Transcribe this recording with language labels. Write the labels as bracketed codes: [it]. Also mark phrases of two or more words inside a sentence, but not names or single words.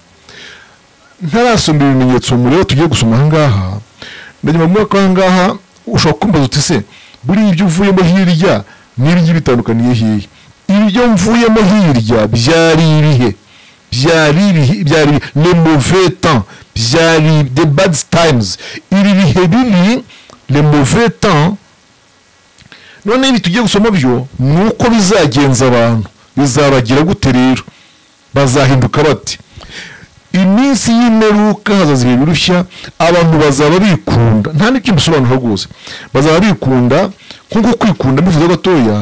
[rw] Ntarasoma ibimenyetso mureba tugiye gusoma ahangaha, ndagira ngo mwaka ahangaha ushobora kumbaza uti se buri ibyo uvuyemo hirya n'ibyo bitandukaniye hehe? Ibyo mvuyemo hirya byari ibihe, byari [fr] le mauvais temps, [en] byari the bad times, [rw] ibi bihe bibi [fr] le mauvais temps. [rw] None ibi tugiye gusoma byo nuko bizagenza abantu, bizabagira gute rero? Bazahinduka bati? Iminsi y'imperuka hazaza ibihe birushya, abantu bazaba bikunda. Nta n'icyo bisobanura rwose. Bazaba bikunda nkuko kwikunda bivuze gatoya.